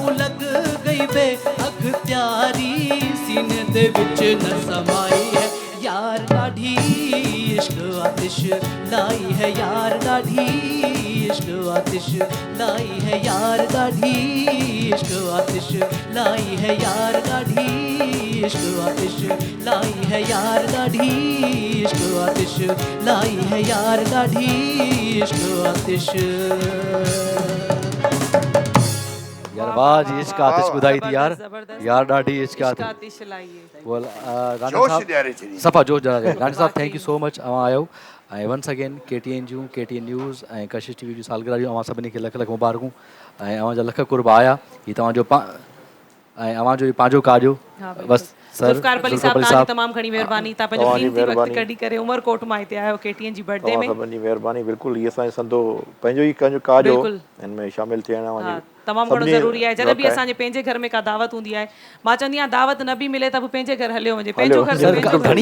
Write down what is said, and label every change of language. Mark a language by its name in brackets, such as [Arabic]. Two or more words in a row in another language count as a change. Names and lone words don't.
[Saraiki] लग गई बे अख त्यारी सीने दे विच न समाई है यार ॾाढी इश्क आतिश लाई है यार ॾाढी इश्क आतिश लाई है यार ॾाढी इश्क आतिश लाई है यार ॾाढी इश्क आतिश लाई है यार ॾाढी इश्क आतिश लाई है यार ॾाढी इश्क आतिश यार वाह जी इश्क आतिश ॿुधाई थी यार [Sindhi] ज़बरदस्त। [Saraiki] यार ॾाढी इश्क इश्क आतिश आतिश लाई है [Sindhi] बोल राणा जोश साहब ॾियारे छॾी सफ़ा जोश ॾियारे राणा साहब [English] thank you so much [Sindhi] अवां आयो ऐं [English] once again [Sindhi] KTN जूं KTN न्यूज़ ऐं कशिश TV जूं सालगिरह जूं अवां सभिनी खे लख लख मुबारकूं ऐं अवां जा लख कुर्ब आया हीउ तव्हांजो ऐं अवां जो पंहिंजो कार्यो [Urdu] हाँ, बिल्कुल। [Sindhi] बस सर ज़ुल्फ़िकार अली साहब तव्हांजी तमामु घणी महिरबानी तव्हां पंहिंजो तव्हांजी कीमती वक़्तु महिरबानी। कढी करे उमरकोट मां हिते आयो KTN जी बर्थडे तव्हां में सभिनी जी महिरबानी बिल्कुलु इहे असांजो संदो पंहिंजो ई कंहिंजो कार्य हो बिल्कुलु। हिन में शामिलु थियण हा जी तमामु घणो सभिनी ज़रूरी आहे जॾहिं बि वक़्तु आहे। असांजे पंहिंजे घर में का दावत हूंदी आहे मां चवंदी आहियां दावत न बि मिले त बि पंहिंजे घर हलियो वञे पंहिंजो घर त पंहिंजो घर।